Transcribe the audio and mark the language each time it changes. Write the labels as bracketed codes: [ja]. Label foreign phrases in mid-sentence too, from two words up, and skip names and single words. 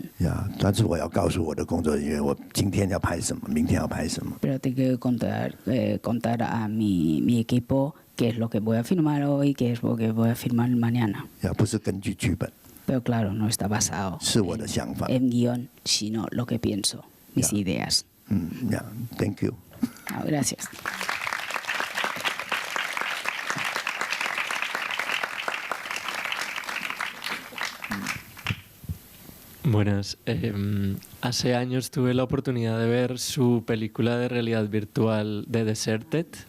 [zh] 但是我要告诉我的工作人员，我今天要拍什么，明天要拍什么。 [es] Pero tengo que contar a mi equipo qué es lo que voy a filmar hoy, qué es lo que voy a filmar mañana. [zh] 不是根据剧本。 [es] Pero claro, no está basado [zh] 是我的想法。 [es] en guión, sino lo que pienso, mis ideas. [en] Thank you. [es] Gracias. Buenas. Hace años tuve la oportunidad de ver su película de realidad virtual The Deserted.